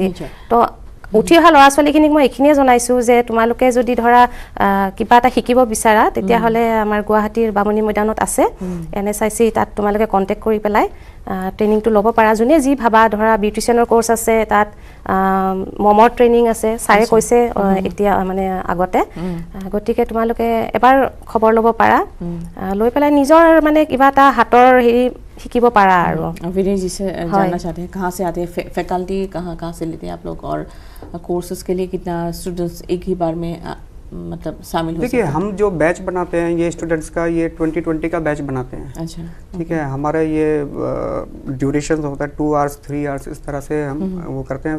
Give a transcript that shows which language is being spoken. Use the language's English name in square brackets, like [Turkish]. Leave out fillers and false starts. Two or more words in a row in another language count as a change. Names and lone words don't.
[Assamese] তো উঠি অহা ল'ৰা ছোৱালীখিনিক মই এইখিনিয়ে জনাইছোঁ যে তোমালোকে যদি ধৰা কিবা এটা শিকিব বিচাৰা তেতিয়াহ'লে আমাৰ গুৱাহাটীৰ বামুণী মৈদানত আছে NSIC, তাত তোমালোকে কণ্টেক্ট কৰি পেলাই ট্ৰেইনিংটো ল'ব পাৰা। যোনে যি ভাবা, ধৰা বিউটিচিয়ানৰ কোৰ্চ আছে তাত, মমৰ ট্ৰেইনিং আছে, ছাৰে কৈছে এতিয়া মানে আগতে। গতিকে তোমালোকে এবাৰ খবৰ ল'ব পাৰা, লৈ পেলাই নিজৰ মানে কিবা এটা হাতৰ হেৰি শিকিব পাৰা আৰু। [Hindi] विनय जी से जानना चाहते हैं कहाँ से आते हैं फैकल्टी, कहाँ से लेते हैं आप लोग, और कोर्सेज के लिए कितना स्टूडेंट्स एक ही बार में मतलब शामिल हो? देखिए, हम जो बैच बनाते हैं ये स्टूडेंट्स का, ये 2020 का बैच बनाते हैं। अच्छा, ठीक है। हमारा ये ड्यूरेशन होता है 2 आवर्स 3 आवर्स, इस तरह से हम वो करते हैं।